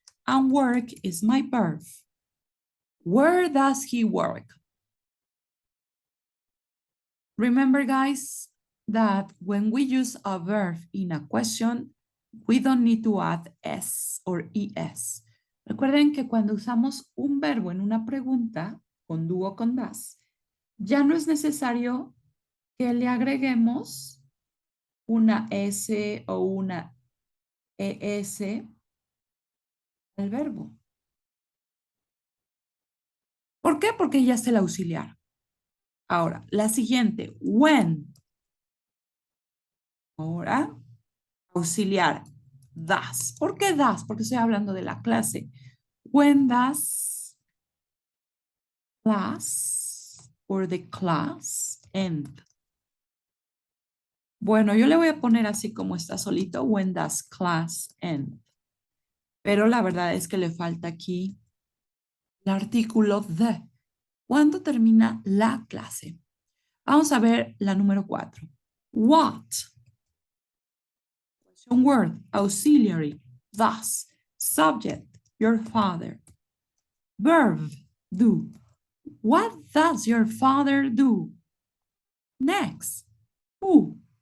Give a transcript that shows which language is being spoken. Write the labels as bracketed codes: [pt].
[en] And work is my verb. Where does he work? Remember, guys, that when we use a verb in a question, we don't need to add S or ES. [es] Recuerden que cuando usamos un verbo en una pregunta, con do o con das, ya no es necesario que le agreguemos una S o una ES al verbo. ¿Por qué? Porque ya es el auxiliar. Ahora, la siguiente, when. Ahora, auxiliar, does. ¿Por qué does? Porque estoy hablando de la clase. [en] When does class or the class end? [es] Bueno, yo le voy a poner así como está solito, [en] when does class end. [es] Pero la verdad es que le falta aquí el artículo the. ¿Cuándo termina la clase? Vamos a ver la número 4. What? [en] Question word, auxiliary, thus, subject, your father. Verb, do. What does your father do? Next, who?